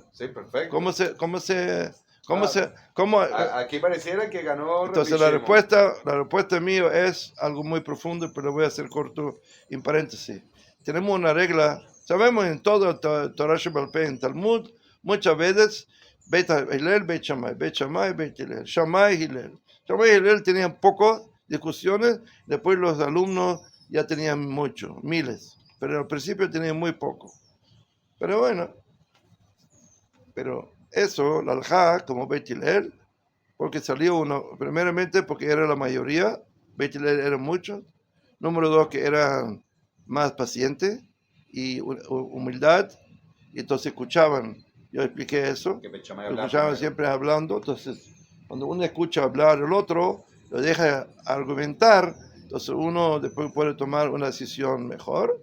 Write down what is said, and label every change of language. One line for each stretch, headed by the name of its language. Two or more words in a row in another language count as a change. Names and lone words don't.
Spanish: Sí, perfecto. Aquí pareciera que ganó. Entonces la respuesta mía es algo muy profundo, pero lo voy a hacer corto en paréntesis. Tenemos una regla, sabemos en todo
Hebrew: תורה שבעל פה,
Spanish: en Talmud, muchas veces Beit Hillel, Beit Shammai, Beit Shammai, Beit Hillel, Shammai, Hillel. Shammai y Hillel tenían pocas discusiones, después los alumnos ya tenían mucho, miles, pero al principio tenían muy poco. Pero bueno, eso, la alajá, como Beit Hillel, porque salió uno, primeramente porque era la mayoría, Beit Hillel eran muchos, número dos que eran más pacientes y humildad, y entonces escuchaban, yo expliqué eso, escuchaban siempre hablando, entonces cuando uno escucha hablar al otro, lo deja argumentar, entonces uno después puede tomar una decisión mejor.